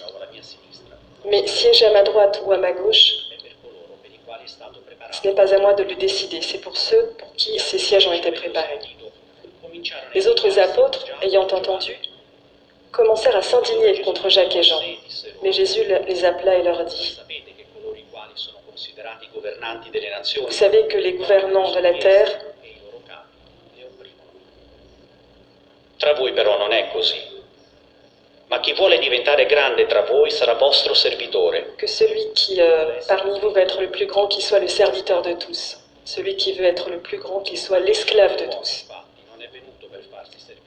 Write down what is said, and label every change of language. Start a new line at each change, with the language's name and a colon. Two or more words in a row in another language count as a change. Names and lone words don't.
French: Mais siégez à ma droite ou à ma gauche, ce n'est pas à moi de le décider, c'est pour ceux pour qui ces sièges ont été préparés. Les autres apôtres, ayant entendu, commencèrent à s'indigner contre Jacques et Jean. Mais Jésus les appela et leur dit, vous savez que les gouvernants de la terre,
Italian: Tra voi però non è così. Ma chi vuole diventare grande tra voi sarà vostro servitore.
French: que celui qui parmi vous va être le plus grand, qu'il soit le serviteur de tous. Celui qui veut être le plus grand, qu'il soit l'esclave de tous.
Italian: Infatti, non è venuto per farsi servire.